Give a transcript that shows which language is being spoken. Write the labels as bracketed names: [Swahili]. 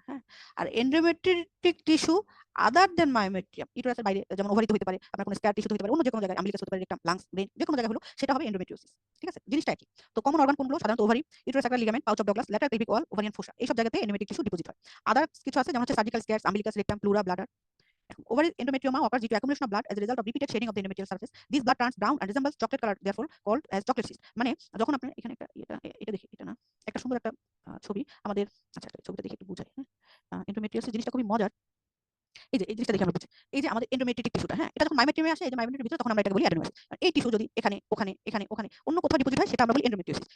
[Bangla] হ্যাঁ, আর এন্ডোমেট্রিক টিস্যু আদার দেন মায়োমেট্রিয়াম, ইউটেরাসের বাইরে, যেমন ওভারিতে হতে পারে, আপনার কোনো স্ক্যার টিস্যুতে হতে পারে, অন্য যে কোনো জায়গায়, আম্বিলিকাস হতে পারে, রেকটাম, লাংস, ব্রেন, যে কোনো জায়গায় হলো সেটা হবে এন্ডোমেট্রিওসিস। ঠিক আছে, জিনিসটা একই। তো কমন অর্গান কোনগুলো? সাধারণত ovary, uterus অ্যাক্রাল ligament, pouch of Douglas, lateral pelvic wall, ovarian ফোসা, এইসব জায়গাতে এন্ডোমেট্রিক টিস্যু ডিপোজিট হয়। আদার কিছু আছে যেমন হচ্ছে surgical স্ক্যারস, umbilicus, rectum, pleura, bladder. [English] Ovarian endometrioma occurs due to accumulation of blood as a result of repeated shedding of the endometrial surface. This blood turns brown and resembles chocolate color, therefore called as chocolate cyst. [Bangla] মানে যখন আপনার এখানে একটা এটা দেখি, এটা না, একটা সুন্দর একটা ছবি আমাদের, আচ্ছা একটা ছবিটা দেখে একটু বুঝাই। হ্যাঁ, এন্ডোমেট্রিওসিস জিনিসটা খুবই মজার। এই জিনিসটা দেখে আমরা বুঝি, এই যে আমাদের এন্ডোমেট্রিক টিস্যুটা, হ্যাঁ, এটা যখন মায়োমেট্রিয়ামে আসে, এই যে মায়োমেট্রিয়ামের ভিতরে, তখন আমরা এটাকে বলি অ্যাডেনোমাইসিস। আর এই টিস্যু যদি এখানে, ওখানে, এখানে, ওখানে, অন্য কোথাও ডিপোজিট হয় সেটা আমরা বলি এন্ডোমেট্রিওসিস।